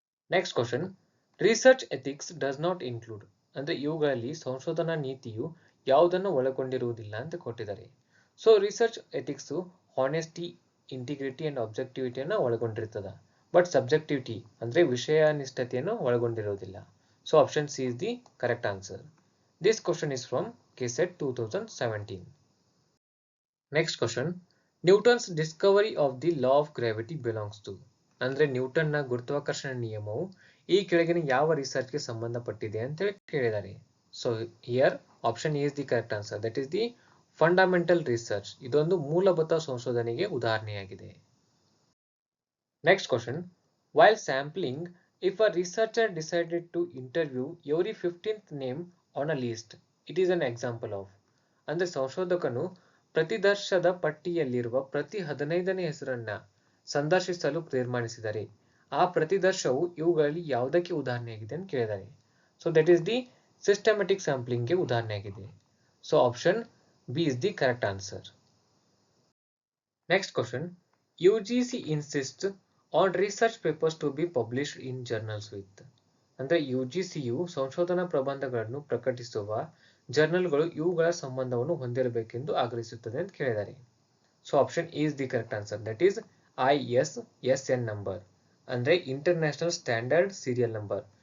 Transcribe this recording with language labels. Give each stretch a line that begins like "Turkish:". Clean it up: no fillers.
English: next question, research ethics does not include
Kannada: ಅಂದ್ರೆ ಇವುಗಳಲ್ಲಿ ಸಂಶೋಧನಾ ನೀತಿಯು ಯಾವುದನ್ನು ಒಳಗೊಂಡಿರುವುದಿಲ್ಲ ಅಂತ ಕೊಟ್ಟಿದ್ದಾರೆ. So research ethics honesty, integrity and ಆಬ್ಜೆಕ್ಟಿವಿಟಿಯನ್ನು ಒಳಗೊಂಡಿರ್ತದ. ಬಟ್ ಸಬ್ಜೆಕ್ಟಿವಿಟಿ ಅಂದ್ರೆ ವಿಷಯನಿಷ್ಠತೆಯನ್ನು ಒಳಗೊಂಡಿರುವುದಿಲ್ಲ.
English: So option C is the correct answer. This question is from KSET 2017. Next question, Newton's discovery of the law of gravity belongs to
Kannada: ಅಂದ್ರೆ Newton ನ ಗುರುತ್ವಾಕರ್ಷಣ ನಿಯಮವು ಈ ಕೆಳಗಿನ ಯಾವ research ಗೆ ಸಂಬಂಧಪಟ್ಟಿದೆ ಅಂತ ಹೇಳಿ ಕೇಳಿದ್ದಾರೆ.
English: So here option A is the correct answer, that is the fundamental research.
Kannada: ಇದೊಂದು ಮೂಲಭೂತ ಸಂಶೋಧನೆಗೆ ಉದಾಹರಣೆಯಾಗಿದೆ.
English: next question, while sampling, if a researcher decided to interview every 15th name on a list, it is an example of
Kannada: ಅಂದ್ರೆ ಸಂಶೋಧಕನು ಪ್ರತಿದರ್ಶದ ಪಟ್ಟಿಯಲ್ಲಿರುವ ಪ್ರತಿ 15ನೇ ಹೆಸರನ್ನ ಸಂದರ್ಶಿಸಲು ತೀರ್ಮಾನಿಸಿದರೆ ಆ ಪ್ರತಿದರ್ಶವು ಇವುಗಳಲ್ಲಿ ಯಾವುದಕ್ಕೆ ಉದಾಹರಣೆಯಾಗಿದೆ ಅಂತ ಕೇಳಿದ್ದಾರೆ.
English: So that is the systematic ಸ್ಯಾಂಪ್ಲಿಂಗ್ಗೆ ಉದಾಹರಣೆಯಾಗಿದೆ. So option B is the correct answer. Next question, UGC insists on research papers to be published in journals with.
Kannada: ಅಂದ್ರೆ ಯುಜಿಸಿಯು ಸಂಶೋಧನಾ ಪ್ರಬಂಧಗಳನ್ನು ಪ್ರಕಟಿಸುವ ಜರ್ನಲ್ಗಳು ಇವುಗಳ ಸಂಬಂಧವನ್ನು ಹೊಂದಿರಬೇಕೆಂದು ಆಗ್ರಹಿಸುತ್ತದೆ ಅಂತ ಕೇಳಿದ್ದಾರೆ.
English: So option is the correct answer. That is ISSN number ಅಂದ್ರೆ international standard serial number.